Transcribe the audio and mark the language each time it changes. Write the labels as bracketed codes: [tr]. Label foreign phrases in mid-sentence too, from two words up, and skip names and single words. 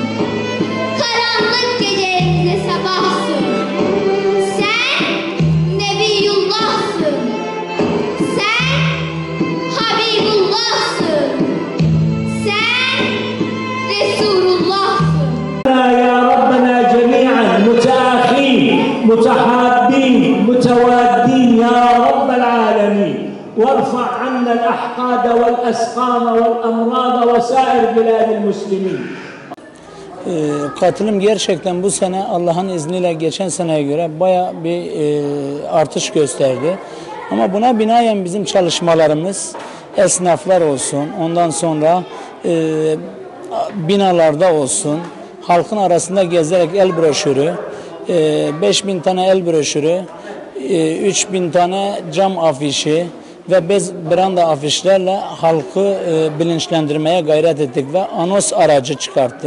[tr] Karanlık gecelerimize sabahsın. Sen Nebiyullah'sın. Sen Habibullah'sın. Sen Resulullah'sın. [ar] يا ربنا جميعا متآخين متحابين متوادين يا رب العالمين وارفع عنا الأحقاد والأسقام والأمراض وسائر بلاد المسلمين. [tr] Katılım gerçekten bu sene Allah'ın izniyle geçen seneye göre baya bir artış gösterdi. Ama buna binaen bizim çalışmalarımız esnaflar olsun, ondan sonra binalarda olsun, halkın arasında gezerek el broşürü, 5000 tane el broşürü, 3000 tane cam afişi ve bez branda afişlerle halkı bilinçlendirmeye gayret ettik ve anons aracı çıkarttık.